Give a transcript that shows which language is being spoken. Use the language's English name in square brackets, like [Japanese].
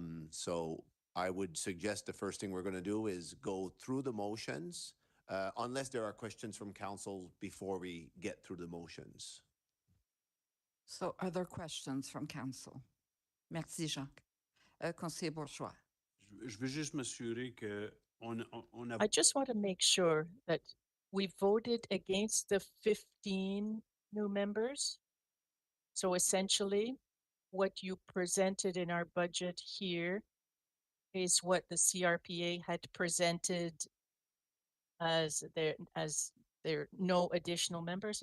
[English] So I would suggest the first thing we're going to do is go through the motions, unless there are questions from council before we get through the motions. So are there questions from council? [French] Merci, Jacques. Conseiller Bourgeois. Je veux juste m'assurer que on a... [English] I just want to make sure that we voted against the 15 new members. So essentially, what you presented in our budget here is what the CRPA had presented as there no additional members.